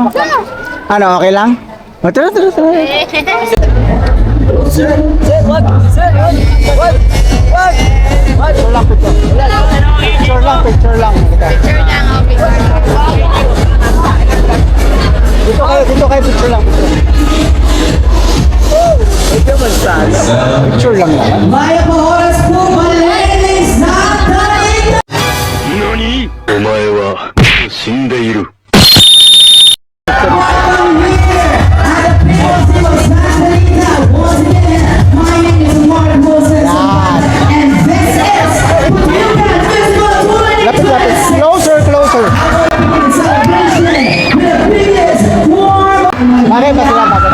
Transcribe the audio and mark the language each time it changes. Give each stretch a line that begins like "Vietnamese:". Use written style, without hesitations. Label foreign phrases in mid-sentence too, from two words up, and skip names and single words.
Filipino: Ano, okay lang? O, tara. Picture lang. Picture lang, okay. Dito kayo, picture lang. Picture lang naman. Vaya po oras po, malinis na tayo!
Japanese: 何お前は死んでいる。
Filipino: Lapit. Closer. Bakit ba sila?